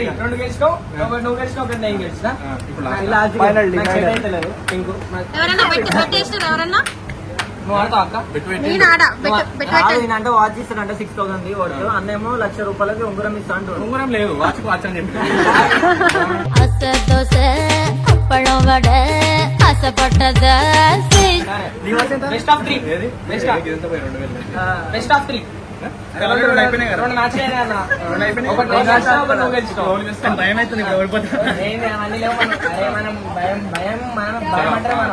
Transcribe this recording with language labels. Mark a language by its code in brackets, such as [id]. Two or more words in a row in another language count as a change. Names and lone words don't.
[te] 2 గెలుచుకో, నువ్వు గెలుచుకో, ఒకటి నేను గెలిచిన. ఎవరన్నా పెట్టేస్తారు? ఎవరన్నా నువ్వు ఆడతావు అక్క? నేను ఆడ అంటే వాచ్ ఇస్తాడంట 6,000 వాడు. అన్నేమో ₹1,00,000 ఉంగరం ఇస్తా అంటాడు. ఉంగరం లేదు, వాచ్ అని చెప్పి. [ta] அசை தோசை அப்பளம் வடை ஆசைப்பட்டத [en] Best of 3. Best of 3. [te] 2 మ్యాచ్ అన్న. ఒకటి నేను గెలుస్తా, ఒకటి నువ్వు గెలుస్తావు. భయం అవుతుంది ఓడిపోతా. ఏంది అవన్నీ లేవు మనం. అరే మనం భయం అంటే మనం